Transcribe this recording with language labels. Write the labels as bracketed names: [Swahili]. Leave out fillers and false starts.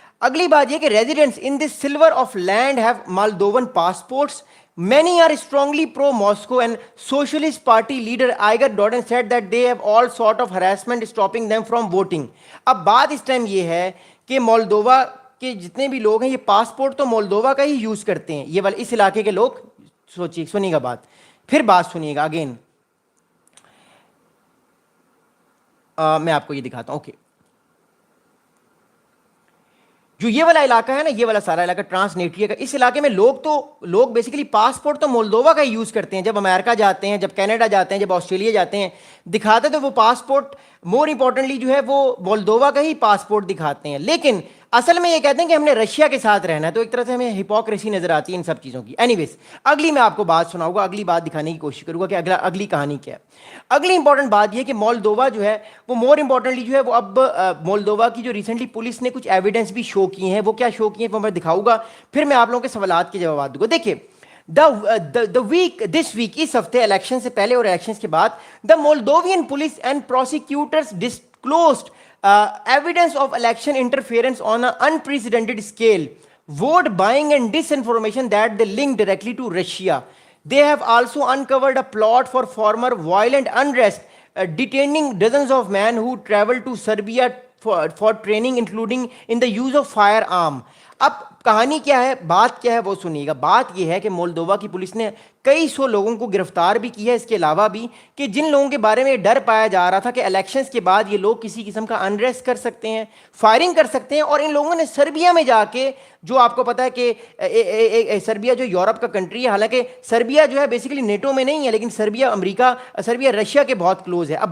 [Urdu] اگلی بات یہ کہ [English] Residents in this sliver of land have Moldovan passports. Many are strongly pro-Moscow, and Socialist Party leader Igor Dodon said that they have all sort of harassment stopping them from voting. [Urdu] اب بات اس time یہ ہے کہ Moldova کے جتنے بھی لوگ ہیں یہ پاسپورٹ تو مولدووا کا ہی یوز کرتے ہیں, یہ والے اس علاقے کے لوگ. سنیے گا بات, پھر بات سنیے گا اگین, میں آپ کو یہ دکھاتا ہوں. اوکے, جو یہ والا علاقہ ہے نا, یہ والا سارا علاقہ ٹرانسنیٹریا کا, اس علاقے میں لوگ بیسیکلی پاسپورٹ تو مولدووا کا یوز کرتے ہیں. جب امریکہ جاتے ہیں, جب کینیڈا جاتے ہیں, جب آسٹریلیا جاتے ہیں, دکھاتے تو وہ پاسپورٹ مور امپورٹنٹلی جو ہے وہ مولدووا کا ہی پاسپورٹ دکھاتے ہیں, لیکن اصل میں یہ کہتے ہیں کہ ہم نے رشیا کے ساتھ رہنا ہے. تو ایک طرح سے ہمیں ہپوکریسی نظر آتی ہے ان سب چیزوں کی. اینی ویز, اگلی میں آپ کو بات سناؤں گا, اگلی بات دکھانے کی کوشش کروں گا کہ اگلی کہانی کیا ہے. اگلی امپورٹنٹ بات یہ کہ مولدووا جو ہے وہ مور امپورٹنٹلی جو ہے وہ اب مولدووا کی جو ریسنٹلی پولیس نے کچھ ایویڈنس بھی شو کی ہیں, وہ کیا شو کی ہیں وہ میں دکھاؤں گا, پھر میں آپ لوگوں کے سوالات کے جوابات دوں گا. [English] دیکھیے this week, [Urdu] اس ہفتے الیکشن سے پہلے اور الیکشنز کے بعد, [English] the Moldovan police and prosecutors disclosed evidence of election interference on an unprecedented scale, vote buying and disinformation that they link directly to Russia. They have also uncovered a plot for former violent unrest, detaining dozens of men who traveled to Serbia for training, including in the use of firearm. [Urdu] اب کہانی کیا ہے, بات کیا ہے وہ سنیے گا. بات یہ ہے کہ مولدووا کی پولیس نے کئی سو لوگوں کو گرفتار بھی کیا ہے, اس کے علاوہ بھی کہ جن لوگوں کے بارے میں ڈر پایا جا رہا تھا کہ الیکشنز کے بعد یہ لوگ کسی قسم کا انریسٹ کر سکتے ہیں, فائرنگ کر سکتے ہیں, اور ان لوگوں نے سربیا میں جا کے, جو آپ کو پتا ہے کہ سربیا جو یورپ کا کنٹری ہے, حالانکہ سربیا جو ہے بیسیکلی نیٹو میں نہیں ہے, لیکن سربیا امریکا, سربیا رشیا کے بہت کلوز ہے.